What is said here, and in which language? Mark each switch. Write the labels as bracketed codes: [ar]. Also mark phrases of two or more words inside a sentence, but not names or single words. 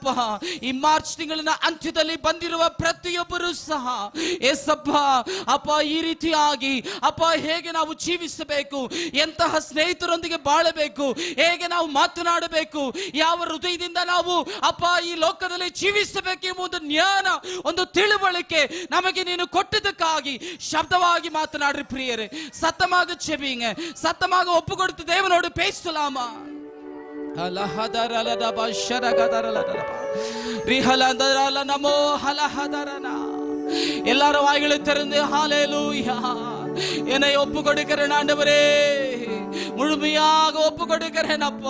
[kn] ಈ ಮಾರ್ಚ್ ತಿಂಗಳಿನ ಅಂತ್ಯದಲ್ಲಿ ಬಂದಿರುವ ಪ್ರತಿಯೊಬ್ಬರು ಸಹ ಏಸಪ್ಪ ಅಪ್ಪ, ಈ ರೀತಿಯಾಗಿ ಅಪ್ಪ ಹೇಗೆ ನಾವು ಜೀವಿಸಬೇಕು, ಎಂತಹ ಸ್ನೇಹಿತರೊಂದಿಗೆ ಬಾಳಬೇಕು, ಹೇಗೆ ನಾವು ಮಾತನಾಡಬೇಕು, ಯಾವ ಹೃದಯದಿಂದ ನಾವು ಅಪ್ಪ ಈ ಲೋಕದಲ್ಲಿ ಜೀವಿಸಬೇಕು ಎಂಬುದು ಜ್ಞಾನ, ಒಂದು ತಿಳುವಳಿಕೆ ನಮಗೆ ನೀನು ಕೊಟ್ಟದಕ್ಕಾಗಿ ಶಬ್ದವಾಗಿ ಮಾತನಾಡ್ರಿ ಪ್ರಿಯರೇ. [ta] சத்தமாக செபிங்க, சத்தமாக ஒப்பு கொடுத்து தேவனோடு பேசலாமா. எல்லாரும் வாய்களை திறந்து ஹalleluya, என்னை ஒப்பு கொடுக்கிறேன் ஆண்டவரே, முழுமையாக ஒப்பு கொடுக்கிறேன் அப்பா.